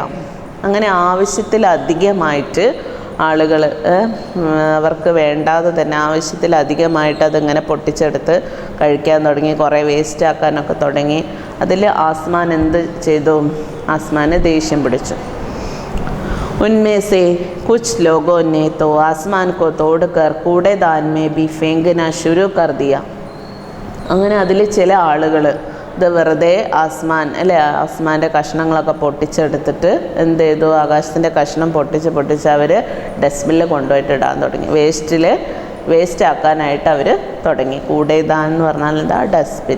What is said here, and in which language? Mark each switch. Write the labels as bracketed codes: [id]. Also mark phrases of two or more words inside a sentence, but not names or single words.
[ml] അങ്ങനെ ആവശ്യത്തിലധികമായിട്ട് ആളുകൾ അവർക്ക് വേണ്ടാതെ തന്നെ ആവശ്യത്തിലധികമായിട്ട് അതിങ്ങനെ പൊട്ടിച്ചെടുത്ത് കഴിക്കാൻ തുടങ്ങി, കുറേ വേസ്റ്റ് ആക്കാനൊക്കെ തുടങ്ങി. അതിൽ ആസ്മാൻ എന്ത് ചെയ്തു? ആസ്മാന് ദേഷ്യം പിടിച്ചു. [hi] उनमें से कुछ लोगों ने तो आसमान को तोड़कर कूड़ेदान में भी फेंकना शुरू कर दिया. [ml] അങ്ങനെ അതിൽ ചില ആളുകൾ ഇത് വെറുതെ ആസ്മാൻ്റെ കഷ്ണങ്ങളൊക്കെ പൊട്ടിച്ചെടുത്തിട്ട് എന്ത് ചെയ്തു? ആകാശത്തിൻ്റെ കഷ്ണം പൊട്ടിച്ച് അവർ ഡസ്റ്റ്ബിന്നിൽ കൊണ്ടുപോയിട്ട് ഇടാൻ തുടങ്ങി. വേസ്റ്റ് ആക്കാനായിട്ട് അവർ തുടങ്ങി. കൂടേദാൻ എന്ന് പറഞ്ഞാൽ എന്താ? ഡസ്റ്റ്ബിൻ.